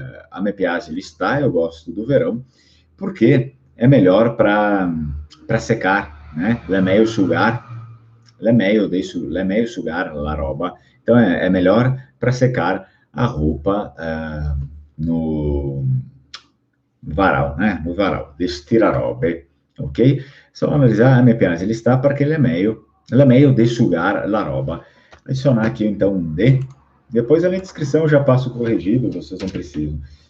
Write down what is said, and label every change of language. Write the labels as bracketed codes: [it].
[vec] A me piace l'estate, [pt] eu gosto do verão, porque é melhor para secar, né? [vec] É meglio sugar la roba. [pt] Então, é melhor para secar a roupa no varal, né? No varal, destirarobe, ok? Só analisar, [vec] a me piace l'estate perché è meglio de sugar la roba. [pt] Adicionar aqui, então, um de. Depois, na descrição, eu já passo corrigido, vocês não precisam.